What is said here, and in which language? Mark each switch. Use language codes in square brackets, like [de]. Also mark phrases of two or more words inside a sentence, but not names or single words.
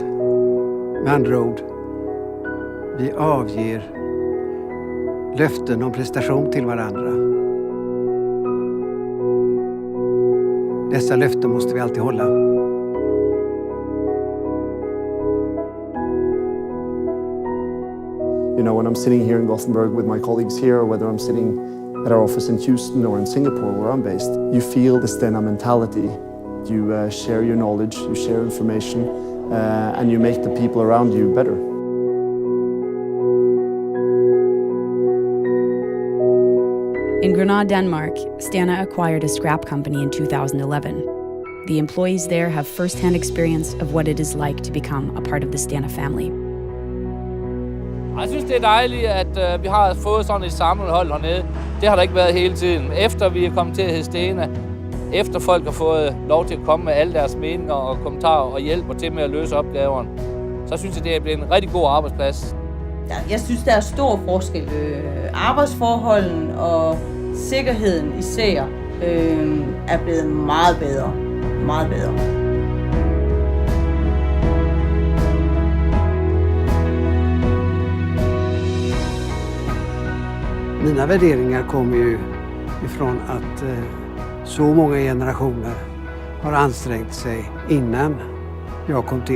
[sv] Med andra ord, vi avger löften om prestation till varandra. Dessa löften måste vi alltid hålla. [en] You know, when I'm sitting here in Gothenburg with my colleagues here, or whether I'm sitting at our office in Houston or in Singapore, where I'm based, you feel the Stena mentality. You share your knowledge, you share information, and you make the people around you better. In Grenada, Denmark, Stena acquired a scrap company in 2011. The employees there have first-hand experience of what it is like to become a part of the Stena family. [da] Jeg synes, det er dejligt, at vi har fået sådan et sammenhold hernede. Det har der ikke været hele tiden. Efter vi er kommet til at hedde Stena, efter folk har fået lov til at komme med alle deres meninger og kommentarer og hjælper til med at løse opgaverne, så synes jeg, det er blevet en rigtig god arbejdsplads. Jeg synes, der er stor forskel. Arbejdsforholden og sikkerheden især er blevet meget bedre. Meget bedre. [sv] Mina värderingar kommer ju ifrån att så många generationer har ansträngt sig innan jag kom till.